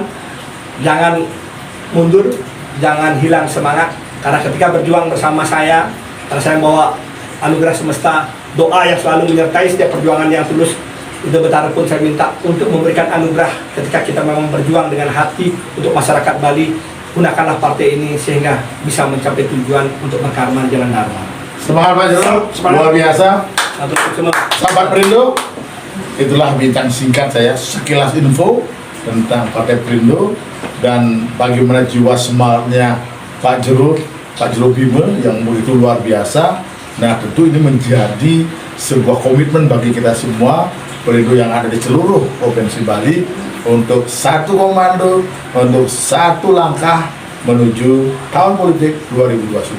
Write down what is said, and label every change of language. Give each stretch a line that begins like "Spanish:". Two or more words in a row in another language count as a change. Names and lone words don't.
Indonesian: Jangan mundur, jangan hilang semangat, karena ketika berjuang bersama saya, karena saya membawa anugerah semesta, doa yang selalu menyertai setiap perjuangan yang tulus. Udah Betara pun saya minta untuk memberikan anugerah ketika kita memang berjuang dengan hati untuk masyarakat Bali. Gunakanlah partai ini sehingga bisa mencapai tujuan untuk berkarman jalan dharma. Semangat Pak Jero, luar biasa. Sahabat Perindo, itulah bincang singkat saya, sekilas info tentang Partai Perindo dan bagaimana jiwa semangatnya Pak Jero Bima yang begitu luar biasa. Nah, tentu ini menjadi sebuah komitmen bagi kita semua Perindo yang ada di seluruh Provinsi Bali untuk satu komando, untuk satu langkah menuju tahun politik 2029.